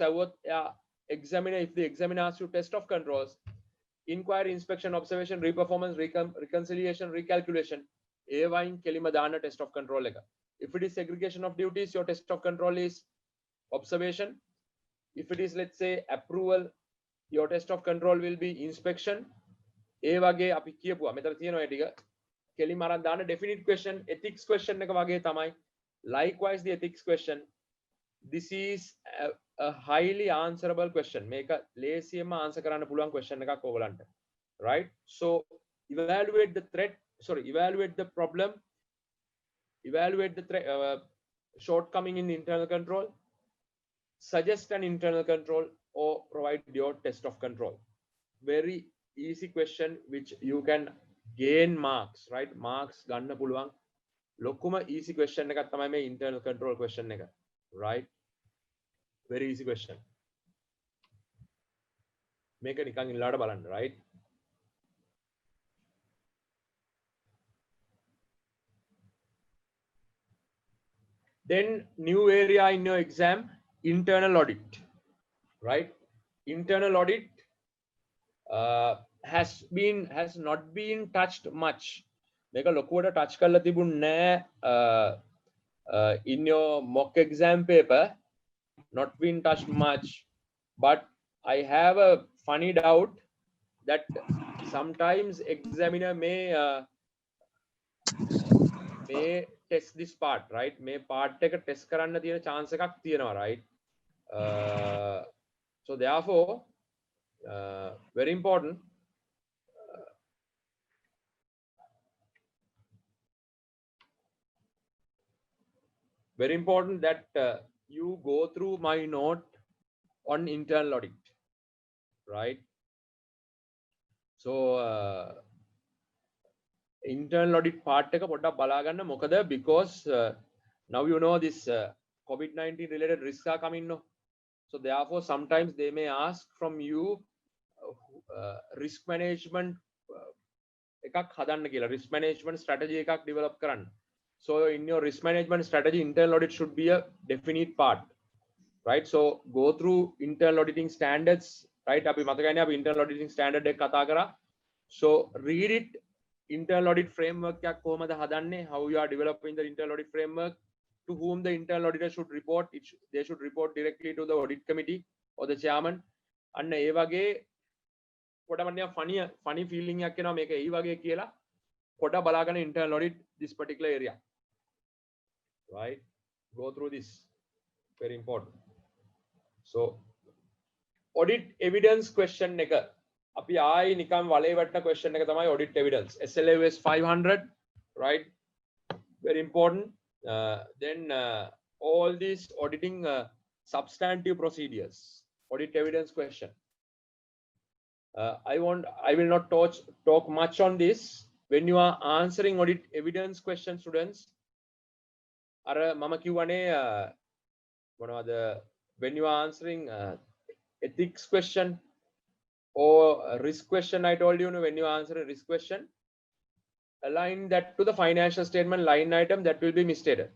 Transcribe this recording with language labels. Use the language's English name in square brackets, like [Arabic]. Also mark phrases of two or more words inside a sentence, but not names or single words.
[English] Examiner, if the examiner asks you test of controls, inquiry, inspection, observation, reperformance, reconciliation, recalculation, [Sinhala] එවයින් කෙලිම දාන්න [English] test of control like. If it is segregation of duties, your test of control is observation. If it is, let's say, approval, your test of control will be inspection. [Sinhala] ඒ වගේ අපි කියපුවා මෙතන තියෙනවා ඒ ටික කෙලිම අරන් දාන්න [English] definite question ethics question [Sinhala] එක වගේ තමයි. [English] Likewise the ethics question, this is a highly answerable question. [Sinhala] මේක ලේසියෙන්ම answer කරන්න පුළුවන් question එකක් ඕගලන්ට, [English] right? So evaluate the threat, evaluate the problem, evaluate the shortcoming in internal control, suggest an internal control, or provide your test of control. Very easy question which you can gain marks, right? Marks [Sinhala] ගන්න පුළුවන් ලොකුම [English] easy question [Sinhala] එකක් තමයි මේ [English] internal control question එක, right? Very easy question. [Sinhala] මේක නිකන් ඉල්ලාට බලන්න, [English] right? Then new area in your exam, internal audit, right? Internal audit has not been touched much. [Sinhala] මේක ලොකුවට [English] touch [Sinhala] කරලා තිබුණේ නැහැ [English] in your mock exam paper, not been touched much. But I have a funny doubt that sometimes examiner may test this part, right? [Sinhala] මේ part එක test කරන්න තියෙන chance එකක් තියෙනවා, [English] right? So therefore very important, that you go through my note on internal audit, right? So internal audit part [Sinhala] එක පොඩ්ඩක් බලා ගන්න. [English] මොකද because now you know this COVID-19 related risks are coming, no? So therefore sometimes they may ask from you risk management [Sinhala] එකක් හදන්න කියලා, [English] risk management strategy එකක් develop කරන්න. So in your risk management strategy, internal audit should be a definite part, right? So go through internal auditing standards, right? [Sinhala] අපි මතකයිනේ අපි [English] internal auditing standard [Sinhala] එක කතා කරා. [English] So read it. Internal audit framework [Sinhala] එකක් කොහොමද හදන්නේ, [English] how you are developing the internal audit framework, to whom the internal auditor should report. They should report directly to the audit committee or the chairman. [Sinhala] අන්න ඒ වගේ පොඩමනිය [English] funny feeling [Sinhala] එකක් එනවා මේක ඒ වගේ කියලා පොඩ බලාගෙන [English] internal audit this particular area, right? Go through this, very important. So audit evidence question [Sinhala] එක අපි ආයි නිකන් වලේ වටන question එක තමයි [English] audit evidence, [Sinhala] SLAS 500, right? [English] Very important. Then all these auditing substantive procedures, audit evidence question. I will not talk much on this. When you are answering audit evidence question, students, [Sinhala] අර මම කියවනේ මොනවද, [English] when you are answering ethics question or risk question, I told you, when you answer a risk question, align that to the financial statement line item that will be misstated.